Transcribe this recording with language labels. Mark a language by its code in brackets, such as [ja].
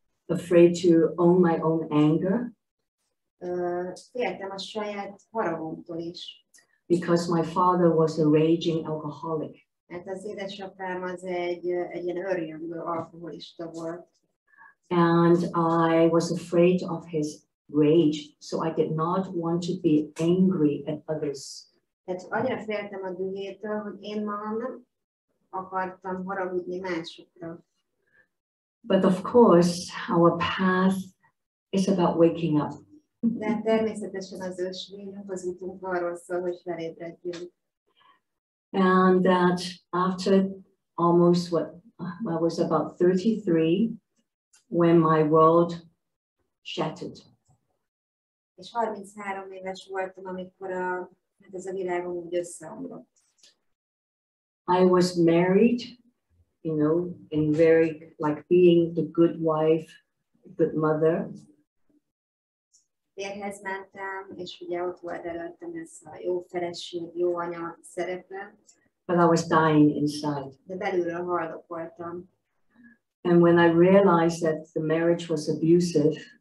[en] Afraid to own my own anger. [hu] Féltem a saját haragomtól is. [en] Because my father was a raging alcoholic. [hu] Mert az édesapám az egy ilyen örjöngő alkoholista volt. [en] And I was afraid of his rage, so I did not want to be angry at others. [hu] Tehát annyira féltem a dühétől, hogy én magam nem akartam haragudni másokra. [en] But of course, our path is about waking up. [hu] De természetesen az ősvényünk, az útunk arról szól, hogy felébredjünk. [en] And that after almost I was about 33 when my world shattered. [hu] És 33 éves voltam, amikor ez a világom úgy összeomlott. [en] I was married, you know, in very like being the good wife, good mother. [hu] Férjhez mentem, és ugye ott volt előttem ez a jó feleség, jó anya szerepe. [en] But I was dying inside. [hu] De belülről haldokoltam. [en] And when I realized that the marriage was abusive,